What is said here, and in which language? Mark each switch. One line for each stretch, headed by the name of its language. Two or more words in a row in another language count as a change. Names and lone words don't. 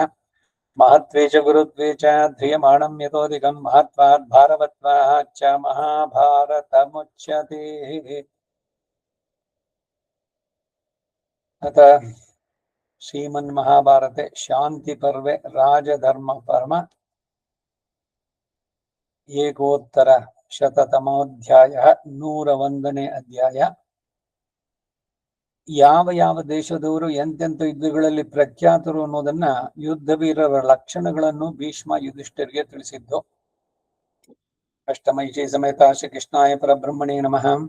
Sanskrit: महत्त्वे च गुरुत्वे च ध्रियमाणं यतोऽधिकं महत्त्वात् भारवत्वात् च महाभारतमुच्यते। अतः श्रीमन्महाभारते शान्तिपर्वे राजधर्मपर्व एकोत्तर शततमोऽध्यायः 101ನೇ ಅಧ್ಯಾಯ।
Kannada: ಯಾವ ಯಾವ ದೇಶದವರು ಎಂತೆಂಥ ಯುದ್ಧಗಳಲ್ಲಿ ಪ್ರಖ್ಯಾತರು ಅನ್ನೋದನ್ನ ಯುದ್ಧ ವೀರರ ಲಕ್ಷಣಗಳನ್ನು ಭೀಷ್ಮ ಯುಧಿಷ್ಠಿರಿಗೆ ತಿಳಿಸಿದ್ದು.
Sanskrit: ಅಷ್ಟಮೈಷಿ ಸಮೇತ ಶ್ರೀಕೃಷ್ಣಾಯ ಪರಬ್ರಹ್ಮಣೇ ನಮಃ.